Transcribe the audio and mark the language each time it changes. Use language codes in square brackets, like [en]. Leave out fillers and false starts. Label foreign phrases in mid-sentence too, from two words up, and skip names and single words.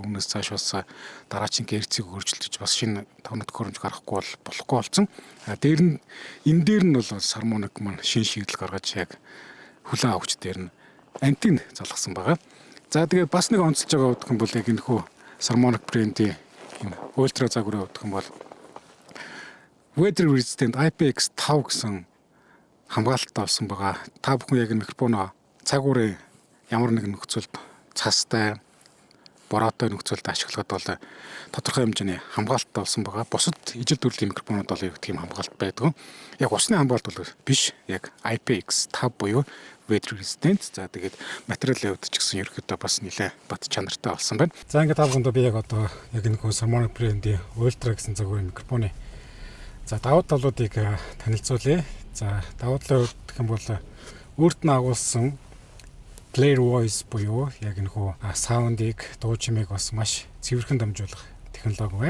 [mn] Үүнээс цааш бас дараагийн гэрцийг хөржилж бас шинэ тоног төхөөрөмж гаргахгүй болохгүй болсон. Дээр нь энэ дээр нь бол Saramonic маань шинэ шийдэл гаргаж яг хүлээн авахч дээр нь антен залгасан байгаа. За тэгээд бас нэг онцолж байгаа гэх юм бол яг энэхүү Saramonic брендийн энэ ультра загварын гэх юм бол [en] weather resistant [mn] IPX5 гэсэн хамгаалалттай болсон байгаа. Та бүхэн яг микрофоноо цагуурын ямар нэгэн нөхцөлд цастай, бороотой нөхцөлд ашиглахад бол тодорхой хэмжээний хамгаалалттай болсон байгаа. Бусад ижил төрлийн микрофонууд бол яг тийм хамгаалалт байдаг. Яг усны хамгаалалт бол биш. Яг IPX5 буюу [en] weather resistant. [mn] За тэгээд материалын хувьд ч гэсэн ерөөхдөө бас нэлээд бат чанартай болсон байна. За ингээд та бүхэнд би яг одоо яг энэ Saramonic брендийн Ultra гэсэн загварын микрофоны давуу талуудыг танилцуулъя. За давуу талууд гэх юм бол өөрт нь агуулсан Clear Voice буюу яг энэхүү саундыг, дуу чимээг бас маш цэвэрхэн дамжуулах технологи байна.